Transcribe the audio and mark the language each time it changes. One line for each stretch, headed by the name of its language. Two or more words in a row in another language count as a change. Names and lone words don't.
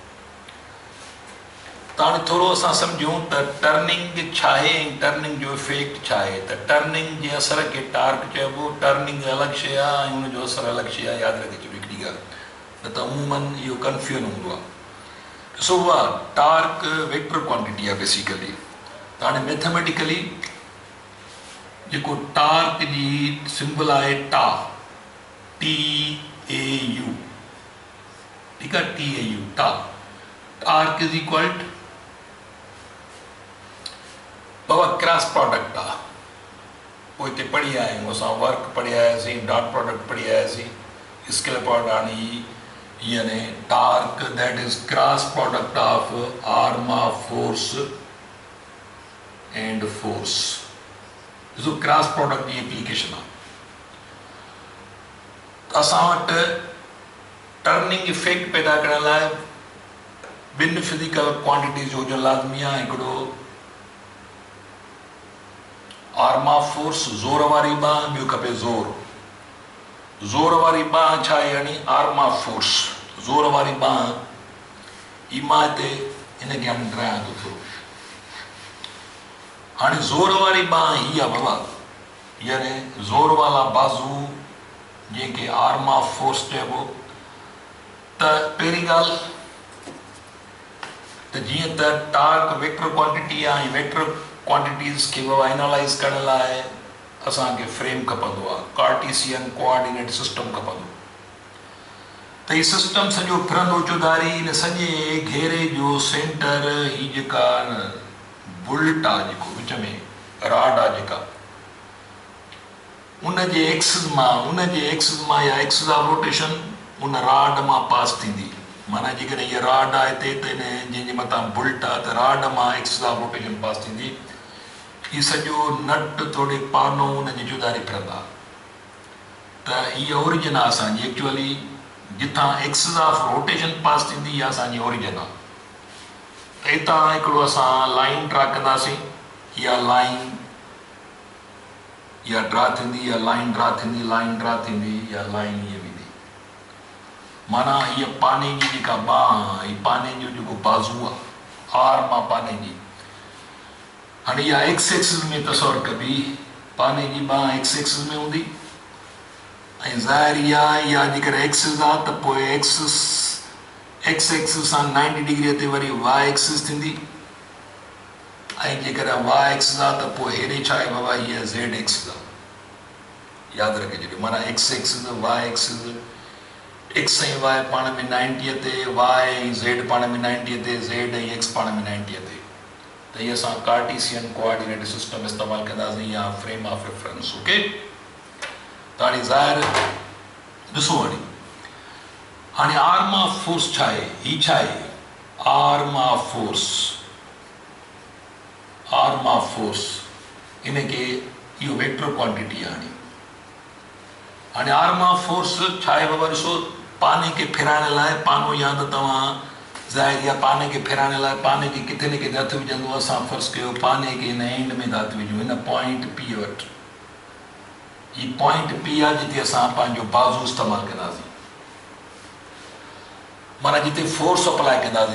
Sindhi: त हाणे थोरो असां सम्झूं त टर्निंग छा आहे ऐं टर्निंग जो इफेक्ट छा आहे त टर्निंग जे असर खे टार्क चइबो टर्निंग अलॻि शइ आहे ऐं हुनजो असरु अलॻि शइ आहे यादि रखे छॾियो हिकिड़ी ॻाल्हि न त अमूमन इहो कंफ्यूजन हूंदो आहे ॾिसो उहा
English: torque vector quantity
Sindhi: आहे बेसिकली त हाणे मैथमेटिकली जेको टार्क जी सिंबल आहे टा TAU ठीकु आहे TAU टा
English: torque is equal to
Sindhi: बाबा
English: cross product
Sindhi: आहे पोइ हिते पढ़ी आया आहियूं असां वर्क पढ़ी आयासीं
English: dot product
Sindhi: पढ़ी आयासीं
English: scalar product
Sindhi: हाणे यानी
English: torque that is cross product of arm of force and force
Sindhi: ॾिसो
English: cross product
Sindhi: जी एप्लीकेशन आहे असां वटि
English: turning effect
Sindhi: पैदा करण लाइ ॿिनि
English: physical quantities
Sindhi: हुजणु लाज़मी आहे हिकिड़ो
English: arm of force
Sindhi: ज़ोर वारी बांह ॿियो खपे ज़ोर वारी बांह छा आहे यानी
English: arm of force
Sindhi: ज़ोर वारी बांह ही मां हिते हिनखे हाणे ड्रायां थो थोरो हाणे ज़ोर वारी बांह ही आहे बाबा यानी ज़ोर वाला बाज़ू जंहिंखे
English: arm of force
Sindhi: चइबो त पहिरीं ॻाल्हि त जीअं त
English: torque vector quantity
Sindhi: आहे ऐं
English: vector quantities
Sindhi: खे एनालाइज़ करण लाइ असांखे फ्रेम खपंदो आहे
English: Cartesian coordinate system
Sindhi: खपंदो त हीउ सिस्टम सॼो फिरंदो चौधारी हिन सॼे घेरे जो सेंटर ही जेका बुल्ट आहे जेको विच में राड आहे जेका उनजे एक्सिस मां या
English: axis of rotation
Sindhi: उन राड मां पास थींदी। माना जेकॾहिं इहा राड आहे हिते त जंहिंजे मथां बुल्ट आहे त राड मां
English: axis of rotation
Sindhi: पास थींदी। हीउ सॼो नट थोरे पानो उनजी जुदारी फिरंदा त हीअ ओरिजिन आहे असांजी। एक्चुअली जिथां
English: axis of rotation
Sindhi: पास थींदी इहा असांजी ओरिजिन आहे। त हितां हिकिड़ो असां लाइन ड्रा कंदासीं। इहा लाइन इहा ड्रा थींदी, इहा लाइन ड्रा थींदी, लाइन ड्रा थींदी, इहा लाइन हीअ वेंदी। माना हीअ पाने जी जेका बांह, हीअ पाने जो जेको बाज़ू आहे, आर्म आहे पाने जी। हाणे इहा
English: x axis
Sindhi: में तसवर कबी, पाने जी बांह
English: x axis
Sindhi: में हूंदी ऐं ज़ाहिर इहा जेकॾहिं एक्सिस आहे त पोइ एक्सिस सां 90 डिग्री ते वरी
English: y axis
Sindhi: थींदी ऐं जेकॾहिं
English: y axis
Sindhi: आहे त पोइ हेॾे छा आहे बाबा, हीअ
English: z axis
Sindhi: आहे। यादि रखे छॾियो, माना
English: x axis y axis,
Sindhi: एक्स ऐं वाई पाण में 90 ते, वाई ऐं ज़ेड पाण में 90 ते, ज़ेड ऐं एक्स पाण में 90 ते। त हीअ असां
English: Cartesian coordinate system
Sindhi: इस्तेमालु कंदासीं या
English: frame of reference.
Sindhi: ओके, त हाणे ज़ाहिर ॾिसो हाणे
English: arm of force
Sindhi: छा आहे? हीअ छा आहे?
English: arm of force
Sindhi: इनखे इहो
English: vector quantity
Sindhi: आहे। हाणे
English: arm of force
Sindhi: छा आहे बाबा? ॾिसो, पाने खे फिराइण लाइ पानो, या त तव्हां ज़ाहिर या पाने खे फिराइण लाइ पाने खे किथे न किथे हथु विझंदो। असां फ़र्ज़ु कयो पाने खे हिन एंड में हथु विझूं, हिन
English: point P
Sindhi: वटि। हीअ
English: point P
Sindhi: आहे जिते असां पंहिंजो बाज़ू इस्तेमालु कंदासीं, माना जिते
English: force apply
Sindhi: कंदासीं।